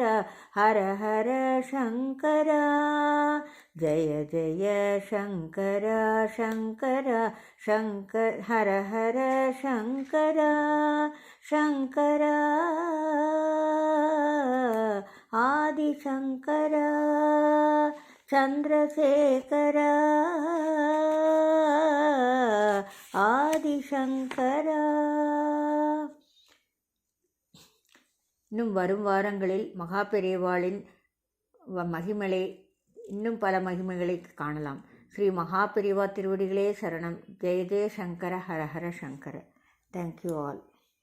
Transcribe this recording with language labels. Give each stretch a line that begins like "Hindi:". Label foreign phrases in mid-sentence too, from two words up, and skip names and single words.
Sanskrit: हर हर शङ्कर जय जय शङ्कर शङ्कर शङ्कर हर हर शङ्कर शङ्कर आदिशङ्कर चन्द्रशेखर ஆதிசங்கர.
Tamil: இன்னும் வரும் வாரங்களில் மகா பெரியவாளின் மகிமைகளை இன்னும் பல மகிமைகளை காணலாம். ஸ்ரீ மகா பெரியவா திருவடிகளே சரணம்.
Sanskrit: जय जय शङ्कर हर हर शङ्कर.
English: thank you all.